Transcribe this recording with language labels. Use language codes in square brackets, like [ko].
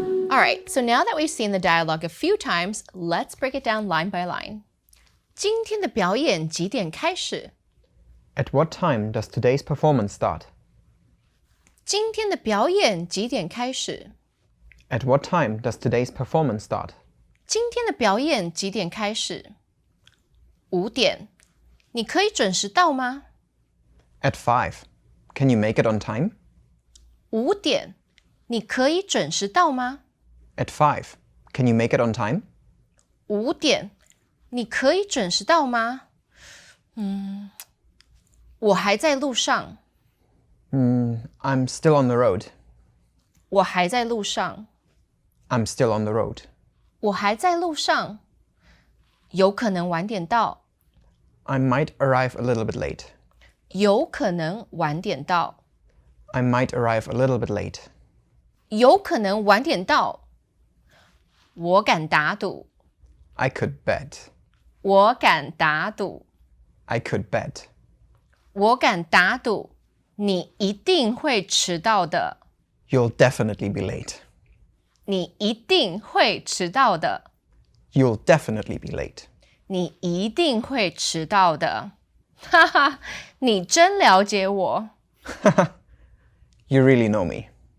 [en] All right, so now that we've seen the dialogue a few times, let's break it down line by line. [zh] 今天的表演几点开始？ [en] At what time does today's performance start? [zh] 今天的表演几点开始？ [en] At what time does today's performance start? [zh] 今天的表演几点开始？5点。你可以准时到吗？ [en] At 5. Can you make it on time? [zh] 5点。你可以准时到吗？ [en] At 5. Can you make it on time? [zh] 5点。你可以准时到吗？我还在路上。 [en] I'm still on the road. [zh] 我还在路上。 [en] I'm still on the road. [zh] 我还在路上。有可能晚点到。 [en] I might arrive a little bit late. [zh] 有可能晚点到。 [en] I might arrive a little bit late. [zh] 有可能晚点到。我敢打赌。 [en] I could bet. [zh] 我敢打赌。 [en] I could bet. [zh] 我敢打赌，你一定会迟到的。 [en] You'll definitely be late. [zh] 你一定会迟到的。 [en] You'll definitely be late. [zh] 你一定会迟到的。哈哈，你真了解我。 [en] You really know me.